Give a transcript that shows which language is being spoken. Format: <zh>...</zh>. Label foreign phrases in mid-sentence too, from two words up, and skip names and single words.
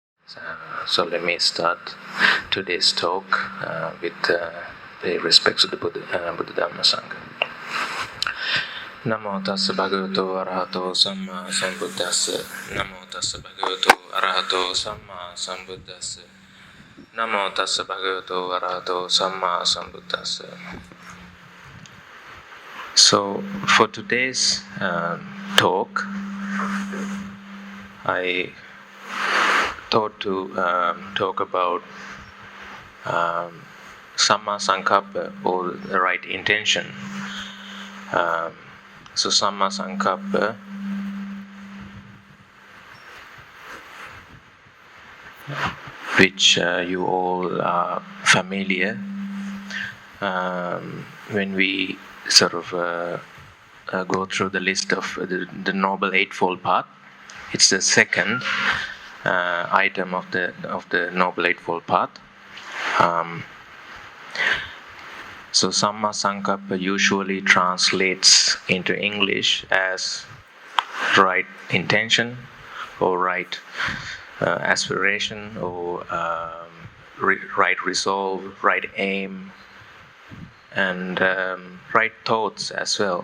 <en>So let me start today's talk with the respects of the Buddha Dhamma Sangha.</en> <pi>Namo tassa bhagavato arahato samma sambuddhassa. Namo tassa bhagavato arahato samma sambuddhassa. Namo tassa bhagavato arahato samma sambuddhassa.</pi> <en>So for today's talk, I thought to talk about</en> <pi>samma sankappa,</pi> <en>or the right intention. So</en> <pi>samma sankappa</pi> <en>which you all are familiar when we sort of go through the list of the Noble Eightfold Path. It's the second item of the Noble Eightfold Path. So</en> <pi>samma sankappa</pi> <en>usually translates into English as right intention, or right aspiration, or right resolve, right aim, and right thoughts as well.</en>